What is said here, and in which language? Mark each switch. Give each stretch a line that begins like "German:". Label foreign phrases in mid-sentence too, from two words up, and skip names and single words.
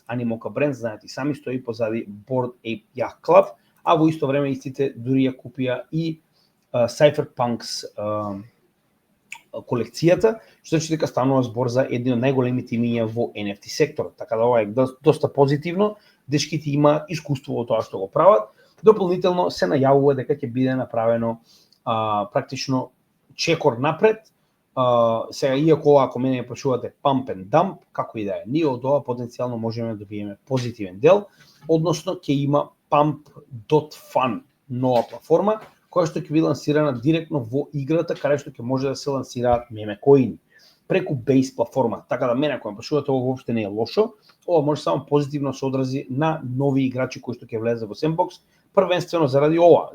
Macedonian: Animoca Brands, знаете и сами, стои позади Bored Ape Yacht Club, а во исто време истите дури ја купија и Cypherpunks колекцијата, што значи дека станува збор за едни од најголемите имиња во NFT секторот. Така да ова е доста позитивно. Дечките има искуство во тоа што го прават. Дополнително се најавува дека ќе биде направено практично чекор напред. Сега, иако ако мене прашувате
English: pump and dump,
Macedonian: како и да е, ние од ова потенцијално можеме да добиеме позитивен дел, односно ќе има pump.fun нова платформа, која што ќе биде лансирана директно во играта, каде што ќе може да се лансираат меме коини преку Base платформа. Така да мене кога прашувате, ова воопште не е лошо, ова може само позитивно се одрази на нови играчи кои што ќе влезат во Sandbox, првенствено заради ова.